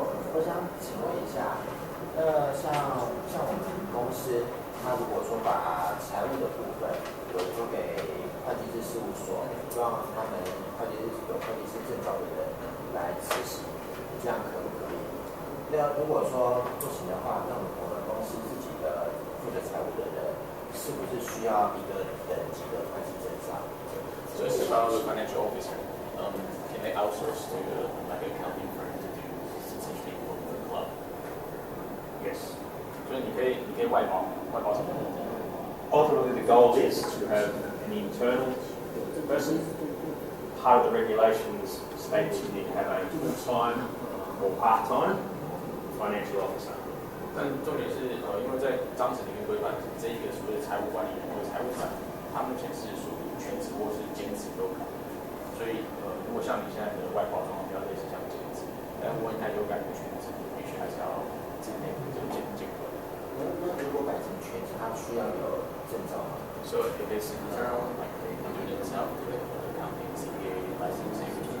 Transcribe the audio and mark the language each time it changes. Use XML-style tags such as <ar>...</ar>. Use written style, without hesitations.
<zh>我想请问一下，像我们公司，他如果说把财务的部分委托给会计师事务所，让他们有会计师证照的人来执行，这样可不可以？那如果说不行的话，那我们公司自己的负责财务的人，是不是需要一个等级的会计证照？</zh> <en>So it's about the financial officer. Can they outsource to like an accounting firm to do essentially for the club? Yes.</en> <zh>所以你可以外包什么？</zh> <en>Ultimately, the goal is to have an internal person. Part of the regulations states you need to have a full-time or part-time financial officer.</en> <zh>但重点是因为在章程里面规范，这一个所谓的财务管理人或者财务长，他目前是属于全职或是兼职都可以。所以如果像你现在的外包状况比较类似像兼职，但如果你太有改成全职，必须还是要自己内部这个监管。那如果改成全职，它需要有证照吗？</zh> <en>So if it's internal, like they do it themselves, do it for the company, CPA, licensing.</en>